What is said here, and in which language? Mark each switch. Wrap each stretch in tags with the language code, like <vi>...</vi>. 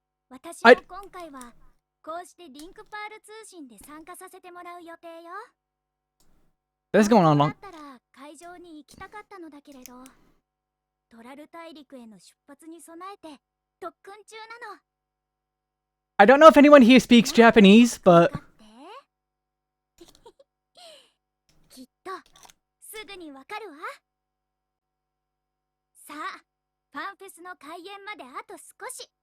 <ja>私も今回はこうしてリンクパール通信で参加させてもらう予定よ。</ja> <en>What's going on?</en> <ja>だったら会場に行きたかったのだけれど、トラル大陸への出発に備えて特訓中なの。</ja> <en>I don't know if anyone here speaks Japanese, but</en> <ja>きっとすぐにわかるわ。さあ、ファンフェスの開演まであと少し。</ja>